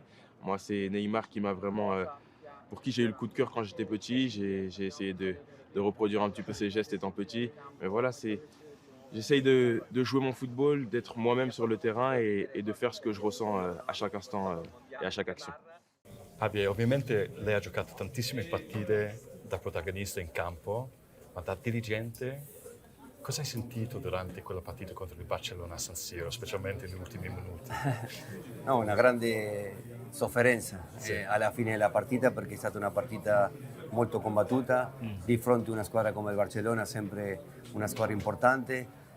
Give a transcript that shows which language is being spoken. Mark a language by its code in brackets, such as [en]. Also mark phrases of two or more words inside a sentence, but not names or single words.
[fr] Moi, c'est Neymar qui m'a vraiment, pour qui j'ai eu le coup de cœur quand j'étais petit. J'ai essayé de reproduire un petit peu ses gestes étant petit. Mais voilà, j'essaye de jouer mon football, d'être moi-même sur le terrain et de faire ce que je ressens à chaque instant et à chaque action. [it] Javier, ovviamente lei ha giocato tantissime partite da protagonista in campo, ma da dirigente cosa hai sentito durante quella partita contro il Barcellona a San Siro, specialmente negli ultimi minuti? No, una grande sofferenza alla fine della partita perché è stata una partita molto combattuta di fronte a una squadra come il Barcellona, sempre una squadra importante.